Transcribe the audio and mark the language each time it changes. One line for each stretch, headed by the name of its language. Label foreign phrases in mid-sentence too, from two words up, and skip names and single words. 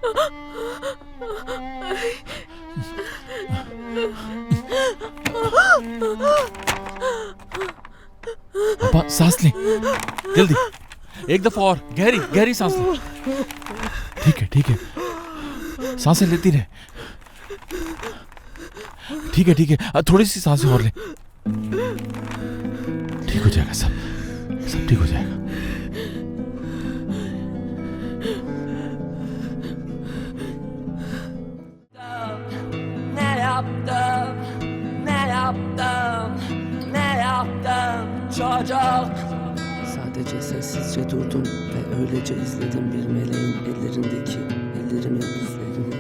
Hindi: आपा सांस लें, जल्दी, एक दफा और, गहरी गहरी सांस लें। ठीक है, सांसें लेती रहे। ठीक है, थोड़ी सी सांसें और लें। ठीक हो जाएगा, सब ठीक हो जाएगा।
Turkish: Ne yaptım, ne yaptım? çocuk. Sadece sessizce durdum ve öylece izledim bir meleğin ellerimin izlerini.